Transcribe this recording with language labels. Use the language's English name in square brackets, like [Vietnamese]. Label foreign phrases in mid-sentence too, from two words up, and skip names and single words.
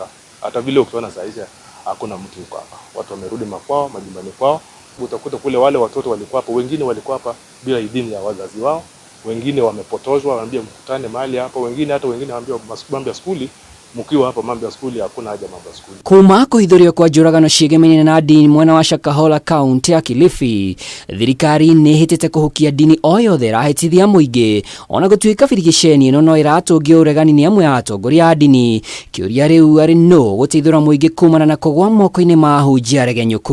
[Swahili] Hata vile ukiona saizi hakuna mtu yuko hapa. Watu wamerudi makwao, majumbani kwao. Utakuta kule wale watoto walikuwa hapa, wengine walikuwa hapa bila idhini ya wazazi wao. Wengine wamepotozwa, wanaambia mkutane mahali hapa, wengine wanaambia mambo ya skuli, mkiwa hapa mambo ya skuli hakuna haja mambo ya skuli. [Kikuyu] Kuma kũhithũrio kwa njũragano ciegemainie na ndini mwena wa Shakahola kaunti ya Kilifi, thirikari nĩ ĩhĩtĩte kũhukia ndini o yothe ĩrahĩtithia mũingĩ, ona gũtuĩka birigiceni ĩno no ĩratũngia ũregani nĩ amwe ya atongoria a ndini. Kĩũria rĩu arĩ no gũteithũra mũingĩ kumana na kũgwa moko-inĩ ma ahunjia aregenyũku.